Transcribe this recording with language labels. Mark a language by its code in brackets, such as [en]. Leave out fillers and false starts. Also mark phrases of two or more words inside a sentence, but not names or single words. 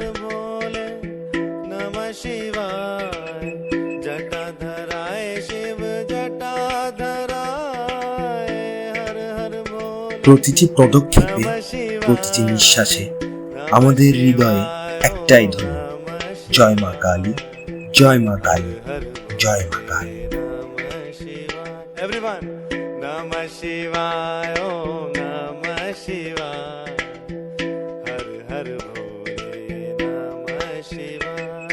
[bn] প্রতিটি পদক্ষেপে, প্রতিটি নিঃশ্বাসে আমাদের হৃদয়ে একটাই ধ্বনি, জয় মা কালী, জয় মা কালী, জয় মা কালী। [sa] नमः शिवाय ओम नमः शिवाय हर हर भोले नमः शिवाय।